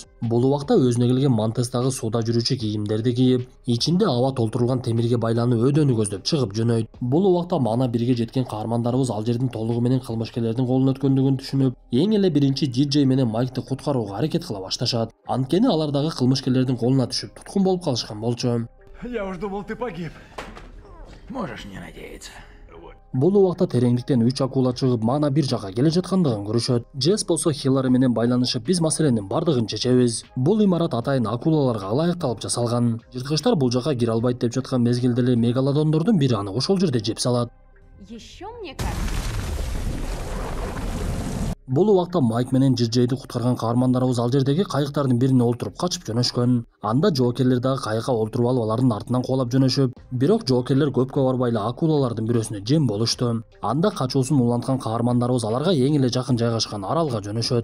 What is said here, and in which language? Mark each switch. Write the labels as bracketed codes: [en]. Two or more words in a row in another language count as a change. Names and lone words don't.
[ky] Бул убакта өзүнө келген Монтес дагы сууда жүрүүчү кийимдерди кийип, ичинде аба толтурулган темирге байланып өдөнү көздөп чыгып жөнөйт. Бул убакта Мана 1ге жеткен каармандарыбыз ал жердин толугу менен кылмышкерлердин колуна өткөндүгүн түшүнүп, эң эле биринчи Диджей менен Майкты куткарууга аракет кыла башташат. Анткени алар дагы кылмышкерлердин колуна түшүп туткун болуп калышкан болчу. [ru] Я уж думал, ты погиб. Можешь не надеяться. [ky] Бул убакта тереңдиктен 3 акула чыгып мана бир жакка келе жаткандыгын көрүшөт. Джесс болсо Хиллари менен байланышып биз маселенин бардыгын чечебиз. Бул имарат атайын акулаларга ылайыкталып жасалган. Жырткычтар бул жакка кире албайт деп жаткан мезгилде эле мегалодондордун бири аны ошол жерде жеп салат. [ru] Еще мне кажется. [ky] Бул убакта Майк менен Джейди куткарган каармандарыбыз ал жердеги кайыктардын бирине олтуруп качып жөнөшкөн. Анда жоокерлер дагы кайыкка олтуруп алып алардын артынан кубалап жөнөшүп, бирок жоокерлер көпкө барбай эле акулалардын бирөөсүнө жем болушту. Анда качуусун уланткан каармандарыбыз аларга эң эле жакын жайгашкан аралга жөнөшөт.